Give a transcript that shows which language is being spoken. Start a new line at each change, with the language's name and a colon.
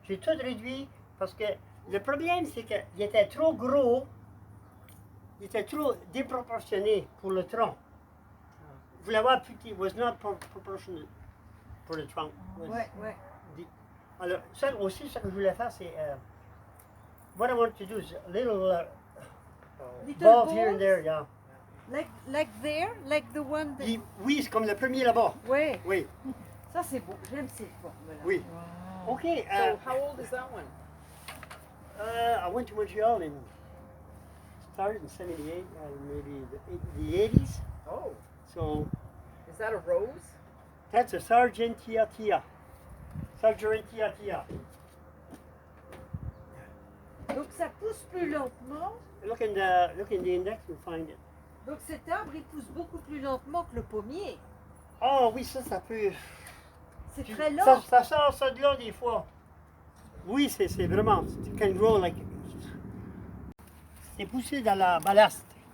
French: J'ai tout réduit, parce que le problème, c'est qu'il était trop gros. Il était trop déproportionné pour le tronc. Vous voulez voir, petit,
English: was not proportional
French: pour le tronc. Ouais. Alors, ça aussi, ce que je voulais faire, c'est.
English: What I want to do is a little Little balls here and balls? there, yeah. Like there, like the one that...
French: Oui, c'est comme le premier là-bas. Ouais, Oui, ça c'est beau, j'aime ces formes-là. oui. OK.
English: So, how old is that one? I went to Montreal and started in 78, maybe the 80s. Oh, So is that a rose? that's a Sargentia. Sargentia.
French: Donc ça pousse plus lentement.
English: Look in the index, you'll find it.
French: Donc cet arbre, il pousse beaucoup plus lentement que le pommier. Oh oui, ça peut. C'est très lent. Ça sort ça de là des fois. Oui, c'est vraiment.
English: It can grow like.
French: C'est poussé dans la ballast.